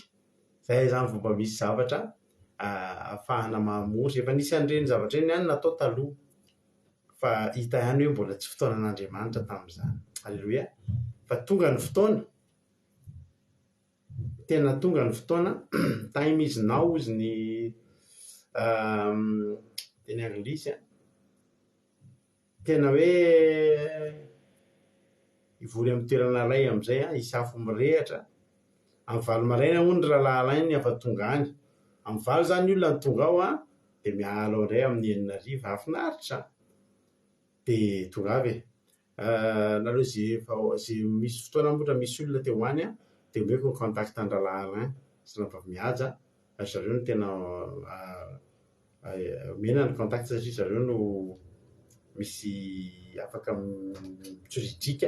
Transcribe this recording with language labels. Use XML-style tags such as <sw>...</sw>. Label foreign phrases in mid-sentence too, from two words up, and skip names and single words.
<mg>Zay zany fomba misy zavatra ahafahana mamory efa nisy an'ireny zavatra eny ihany natao taloha fa hita ihany hoe mbola tsy fotoanan'Andriamanitra tamin'izany. Halleloia. Fa tonga ny fotoana, tena tonga ny fotoana</mg> <en>time is now</en> <mg>izy ny teny anglisy a, tena hoe ivory amin'ny toerana ray amin'izay a hisafo mirehatra. Amin'ny valo maraina hono ny rahalahy ny afa tonga any. Amin'ny valo zany ny olona ny tonga ao a dia miala ao indray amin'ny 9 afinaritra dia tonga avy nareo zay misy fotoana motra misy olona teo any a dia omeko ny contact ny rahalahy sy rahavavy mihaja zareo no tena mena ny contact satria zareo no misy afaka mitsoridrika.</mg>